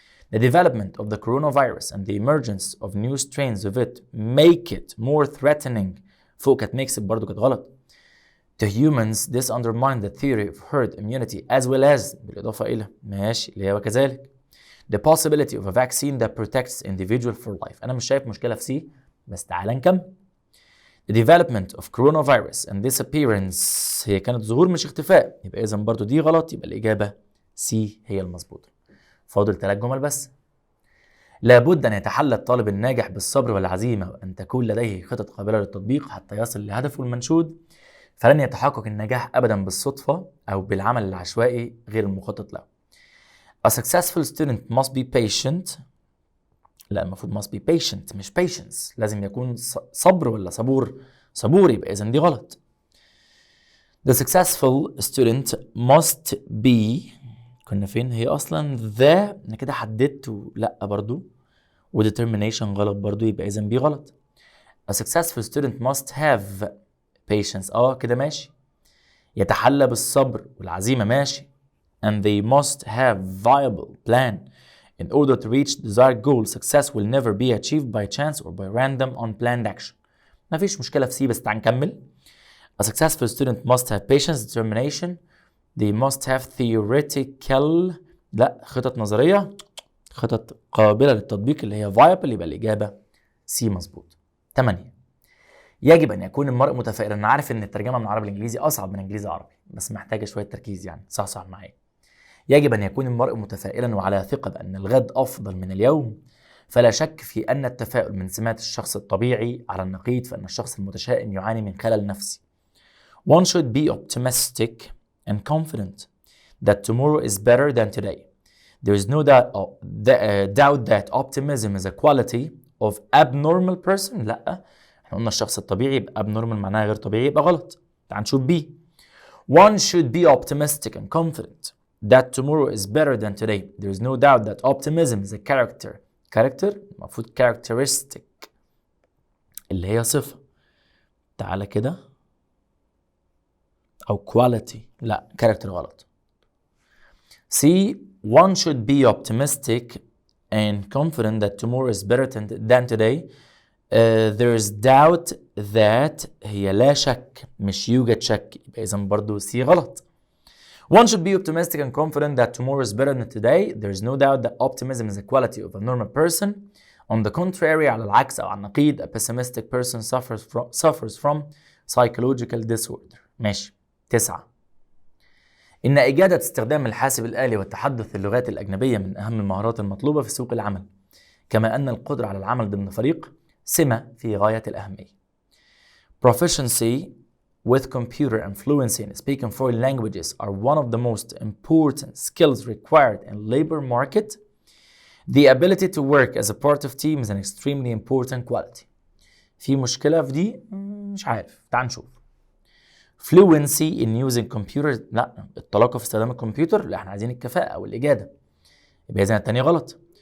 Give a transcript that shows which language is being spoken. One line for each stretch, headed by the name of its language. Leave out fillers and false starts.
English: The development of the coronavirus and the emergence of new strains of it make it more threatening،
Arabic: فوق كانت
English: makes it
Arabic: برضو كانت غلط.
English: To humans this undermines the theory of herd immunity as well as
Arabic: بالإضافة إلى ماشي اللي هي وكذلك.
English: The possibility of a vaccine that protects individual for life.
Arabic: أنا مش شايف مشكلة في سي، بس تعالى نكمل.
English: The development of coronavirus and disappearance،
Arabic: هي كانت ظهور مش اختفاء، يبقى إذن برضو دي غلط، يبقى الإجابة سي هي المظبوطة. فاضل 3 جمل بس. لابد أن يتحلى الطالب الناجح بالصبر والعزيمة وأن تكون لديه خطط قابلة للتطبيق حتى يصل لهدفه المنشود، فلن يتحقق النجاح أبدا بالصدفة أو بالعمل العشوائي غير المخطط له.
English: A successful student must be patient،
Arabic: لا المفروض must be patient مش patience، لازم يكون صبر ولا صبور، يبقى إذن دي غلط.
English: The successful student must be،
Arabic: كنا فين هي أصلا ذا، أنا كده حددت لا برضو، و determination غلط برضو، يبقى إذن بي غلط.
English: A successful student must have patience،
Arabic: كده ماشي. يتحلى بالصبر والعزيمة ماشي.
English: And they must have viable plan in order to reach desired goal. Success will never be achieved by chance or by random unplanned action.
Arabic: ما فيش مشكلة في سي، بس تعال نكمل.
English: A successful student must have patience, determination. They must have theoretical،
Arabic: لا خطط نظرية، خطط قابلة للتطبيق اللي هي viable، يبقى الإجابة سي مظبوط. 8، يجب أن يكون المرء متفائلا. أنا عارف إن الترجمة من عربي لإنجليزي أصعب من إنجليزي عربي، بس محتاجة شوية تركيز يعني، صح معايا. يجب أن يكون المرء متفائلا وعلى ثقة بأن الغد أفضل من اليوم، فلا شك في أن التفاؤل من سمات الشخص الطبيعي. على النقيض فإن الشخص المتشائم يعاني من خلل نفسي.
English: One should be optimistic and confident that tomorrow is better than today. There is no doubt that optimism is a quality of abnormal person.
Arabic: لا، احنا قلنا الشخص الطبيعي يبقى abnormal معناها غير طبيعي يبقى غلط. تعال نشوف B.
English: One should be optimistic and confident that tomorrow is better than today. There is no doubt that optimism is a character.
Arabic: Character المفروض characteristic اللي هي صفة. تعالى كده. أو quality. لا، character غلط. C.
English: One should be optimistic and confident that tomorrow is better than today. There is doubt that
Arabic: هي لا شك مش يوجد شك، يبقى إذا برضو C غلط.
English: One should be optimistic and confident that tomorrow is better than today. There is no doubt that optimism is a quality of a normal person. On the contrary,
Arabic: على العكس أو على النقيض,
English: a pessimistic person suffers from psychological disorder.
Arabic: ماشي. 9. إن إجادة استخدام الحاسب الآلي والتحدث اللغات الأجنبية من أهم المهارات المطلوبة في سوق العمل، كما أن القدرة على العمل ضمن فريق سمة في غاية الأهمية.
English: Proficiency with computer and fluency in speaking foreign languages are one of the most important skills required in labor market. The ability to work as a part of team is an extremely important quality.
Arabic: في مشكلة في دي؟ مش عارف، تعال نشوف.
English: Fluency in using computers،
Arabic: لا، الطلاقة في استخدام الكمبيوتر، لا، احنا عايزين الكفاءة والإجادة، يبقى إذا التانية غلط.